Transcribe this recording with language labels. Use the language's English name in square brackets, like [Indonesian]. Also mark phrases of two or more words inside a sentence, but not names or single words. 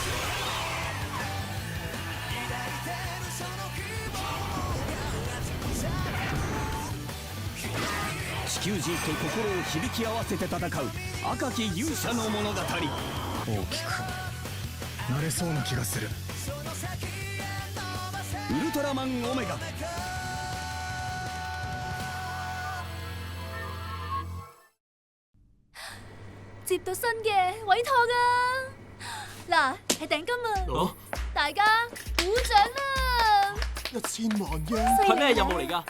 [Japanese] 地球人と心を響き合わせて戦う赤き勇者の物語。大きくなれそうな気がする。ウルトラマンオメガ。 [Cantonese] 接到新嘅委託啊！嗱，係訂金啊！大家鼓掌啦！1000萬英係咩任務嚟㗎？